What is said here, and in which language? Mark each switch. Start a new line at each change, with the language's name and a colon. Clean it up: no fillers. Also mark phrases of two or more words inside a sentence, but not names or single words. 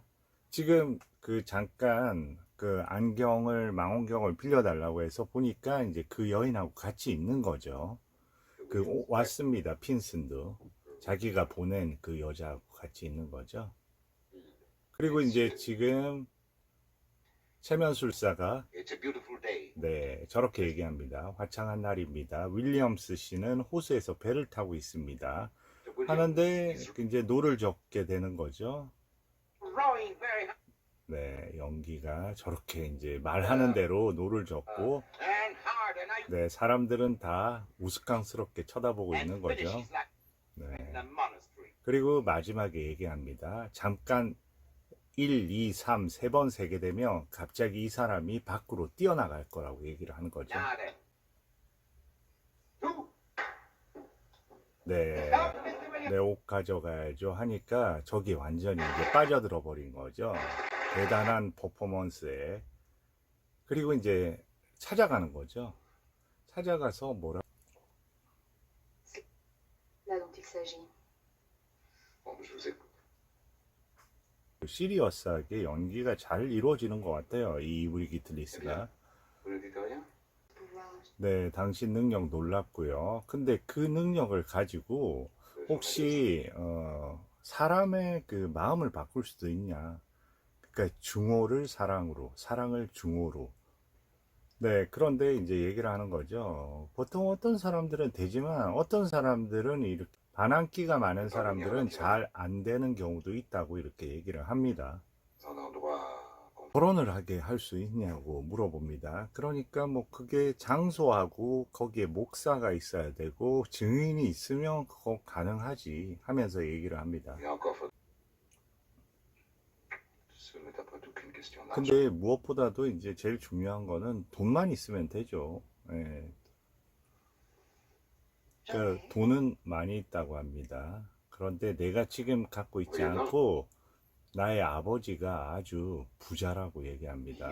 Korean: 지금 그 잠깐 그 망원경을 빌려달라고 해서 보니까 이제 그 여인하고 같이 있는 거죠. 왔습니다. 핀슨도. 자기가 보낸 그 여자하고 같이 있는 거죠. 그리고 이제 지금 체면술사가
English: It's a beautiful day.
Korean: 네, 저렇게 얘기합니다. 화창한 날입니다. 윌리엄스 씨는 호수에서 배를 타고 있습니다. 하는데 이제 노를 젓게 되는 거죠.
English: Rowing very hard
Korean: 네, 연기가 저렇게 이제 말하는 대로 노를 젓고,
English: and hard, and I
Korean: 네, 사람들은 다 우스꽝스럽게 쳐다보고 있는
English: and
Korean: 거죠.
English: finishes like
Korean: 네.
English: in a monastery.
Korean: 그리고 마지막에 얘기합니다. 잠깐 1, 2, 3, 세 번 세게 되면 갑자기 이 사람이 밖으로 뛰어나갈 거라고 얘기를 하는 거죠.
English: Now then. Two.
Korean: 네,
English: Help, Mr. Williams.
Korean: 내 옷 가져가야죠 하니까 저기 완전히 이제 빠져들어 버린 거죠. 대단한 퍼포먼스에. 그리고 이제 찾아가는 거죠. 찾아가서 뭐라
French: Là dont il s'agit. Bon, je vous écoute.
Korean: 시리어스하게 연기가 잘 이루어지는 것 같아요. 이 이브리 기틀리스가.
French: Vous ne dites rien? Pouvoir.
Korean: 네, 당신 능력 놀랍고요. 근데 그 능력을 가지고 혹시 사람의 그 마음을 바꿀 수도 있냐? 그러니까 중호를 사랑으로, 사랑을 중호로. 네, 그런데 이제 얘기를 하는 거죠. 보통 어떤 사람들은 되지만 어떤 사람들은 이렇게 반항기가 많은 사람들은 잘 안 되는 경우도 있다고 이렇게 얘기를 합니다.
French: Un endroit
Korean: 결혼을 하게 할 수 있냐고 물어봅니다. 그러니까 뭐 그게 장소하고 거기에 목사가 있어야 되고 증인이 있으면 그거 가능하지 하면서 얘기를 합니다.
French: et encore faut. Ce n'est après tout qu'une question d'argent.
Korean: 근데 무엇보다도 이제 제일 중요한 거는 돈만 있으면 되죠. 예. 그 돈은 많이 있다고 합니다. 그런데 내가 지금 갖고 있지 않고 나의 아버지가 아주 부자라고 얘기합니다.